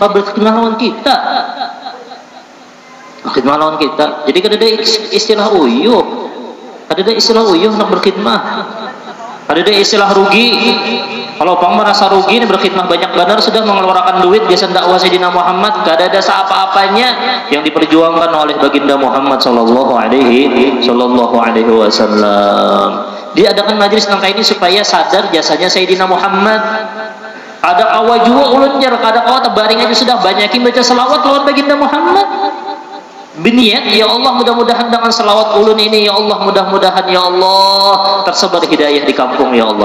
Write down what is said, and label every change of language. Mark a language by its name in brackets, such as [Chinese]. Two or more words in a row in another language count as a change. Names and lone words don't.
[Banjar] Berkhidmah lawan kita. Berkhidmah lawan kita. Jadi kada ada istilah uyuh. Kada ada istilah uyuh nak berkhidmah. Kada ada istilah rugi. Kalau pang merasa rugi ini berkhidmah banyak benar, sudah mengeluarkan duit biasa dakwah Sayyidina Muhammad, kada ada apa-apanya yang diperjuangkan oleh baginda Muhammad [Arabic] sallallahu alaihi wasallam. [Banjar] Diadakan majelis nangka ini supaya sadar jasanya Sayyidina Muhammad. Ada kawa jua ulun jar, kada kawa tebaring aja sudah banyakin baca selawat lawan baginda Muhammad. Biniat, [Arabic] ya Allah [Banjar] mudah-mudahan dengan selawat ulun ini, [Arabic] ya Allah [Banjar] mudah-mudahan [Arabic] ya Allah [Banjar] tersebar hidayah di kampung [Arabic] ya Allah.